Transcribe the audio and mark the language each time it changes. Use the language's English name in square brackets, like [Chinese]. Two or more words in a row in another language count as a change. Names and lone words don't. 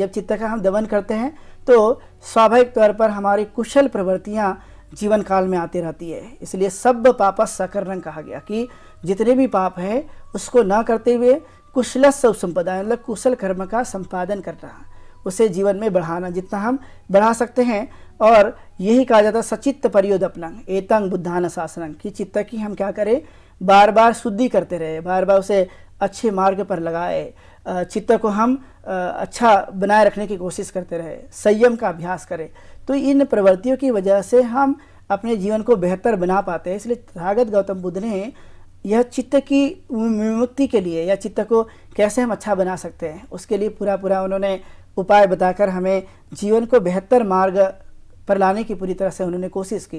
[Hindi] जब चित्त का हम दमन करते हैं तो स्वाभाविक तौर पर हमारी कुशल प्रवृत्तियाँ जीवन काल में आती रहती है। इसलिए [Pali] सब पापस सकर्मं [Hindi] कहा गया कि जितने भी पाप है उसको ना करते हुए [Pali] कुशलस्य संपदा, [Hindi] मतलब कुशल कर्म का संपादन करना, उसे जीवन में बढ़ाना जितना हम बढ़ा सकते हैं। और यही कहा जाता है [Pali] सचित्त परियोदपनं एतं बुद्धान शासनं [Hindi] कि चित्त की हम क्या करें, बार बार शुद्धि करते रहे, बार बार उसे अच्छे मार्ग पर लगाए, चित्त को हम अच्छा बनाए रखने की कोशिश करते रहे, संयम का अभ्यास करें। तो इन प्रवृत्तियों की वजह से हम अपने जीवन को बेहतर बना पाते हैं। इसलिए तथागत गौतम बुद्ध ने यह चित्त की विमुक्ति के लिए या चित्त को कैसे हम अच्छा बना सकते हैं उसके लिए पूरा उन्होंने उपाय बताकर हमें जीवन को बेहतर मार्ग पर लाने की पूरी तरह से उन्होंने कोशिश की।